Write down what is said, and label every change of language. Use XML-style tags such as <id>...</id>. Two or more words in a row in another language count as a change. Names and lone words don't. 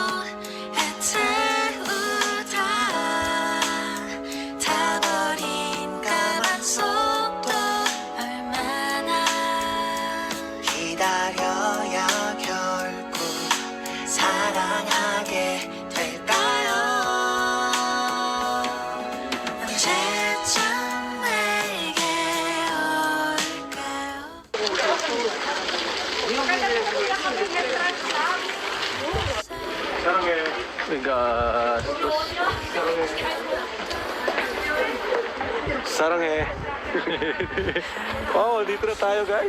<ko>애태우다 타버린 가만속도 얼마나 기다려야 결국 사랑하게 될까요 언제쯤 내게 올까요 Saranghe.</ko> <tl>Gastos.</tl> <ko>Sarang eh.</ko> <tl>Oh, dito na tayo guys.</tl>